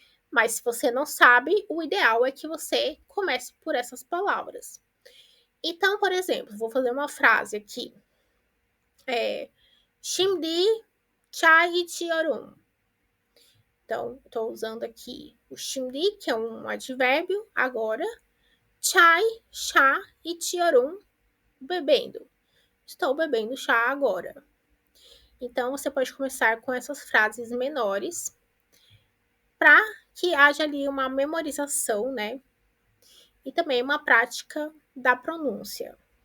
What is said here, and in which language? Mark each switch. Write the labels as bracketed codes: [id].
[pt] Mas se você não sabe, o ideal é que você comece por essas palavras. Então, por exemplo, vou fazer uma frase aqui. [tr] Şimdi çay içiyorum. [pt] Então, estou usando aqui o şimdi, que é um advérbio, agora. Chai, chá, içiyorum, bebendo. Estou bebendo chá agora. Então, você pode começar com essas frases menores para que haja ali uma memorização, né? E também uma prática da pronúncia.